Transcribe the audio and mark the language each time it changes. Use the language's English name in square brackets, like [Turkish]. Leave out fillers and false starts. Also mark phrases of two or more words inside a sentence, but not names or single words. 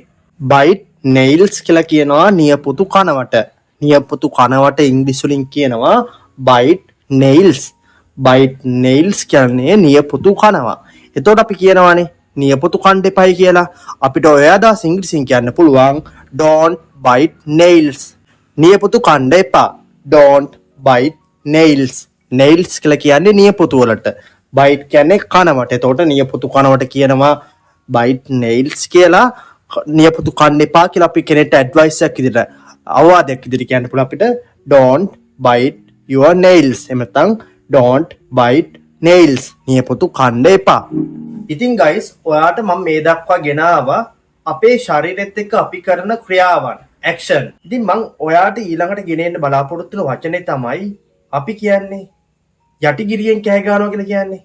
[English] bite nails [Sinhala] කියලා කියනවා නියපොතු කනවට. නියපොතු කනවට ඉංග්‍රීසි වලින් කියනවා [English] bite nails. bite nails [Sinhala] කියන්නේ නියපොතු කනවා. එතකොට අපි කියනවානේ නියපොතු කන්න එපයි කියලා. අපිට ඔය අදහස ඉංග්‍රීසියෙන් කියන්න පුළුවන් [English] don't bite nails. [Sinhala] නියපොතු කන්න එපා. [English] don't bite nails. [Sinhala] nails කියලා කියන්නේ නියපොතු වලට. bite කියන්නේ කනවට. එතකොට නියපොතු කනවට කියනවා [English] bite nails [Sinhala] කියලා. නියපොතු කන්න එපා කියලා අපි කෙනෙක්ට ඇඩ්වයිස් එකක් විදිහට අවවාදයක් විදිහට කියන්න පුළුවන් අපිට [English] don't bite your nails. [Sinhala] එහෙම නැත්නම් [English] don't bite nails. [Sinhala] නියපොතු කන්න එපා. ඉතින් guys ඔයාට මම මේ දක්වා ගෙන ආවා අපේ ශරීරෙත් එක්ක අපි කරන ක්‍රියාවන් action. ඉතින් මම ඔයාට ඊළඟට ගෙනෙන්න බලාපොරොත්තු වෙන වචනේ තමයි අපි කියන්නේ යටිගිරියෙන් කෑ ගන්නවා කියලා කියන්නේ.